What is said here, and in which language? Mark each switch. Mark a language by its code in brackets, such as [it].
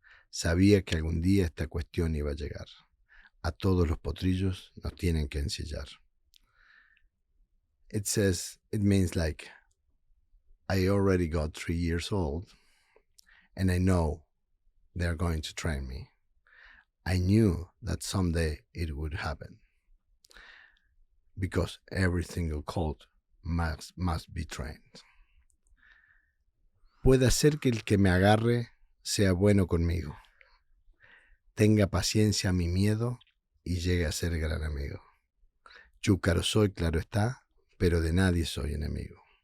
[es] Sabía que algún día esta cuestión iba a llegar. A todos los potrillos nos tienen que ensillar." [en] It means like, I already got 3 years old, and I know they're going to train me. I knew that someday it would happen, because every single colt must be trained. [es] Puede ser que el que me agarre sea bueno conmigo, tenga paciencia a mi miedo y llegue a ser gran amigo. Chúcaro soy, claro está, pero de nadie soy enemigo.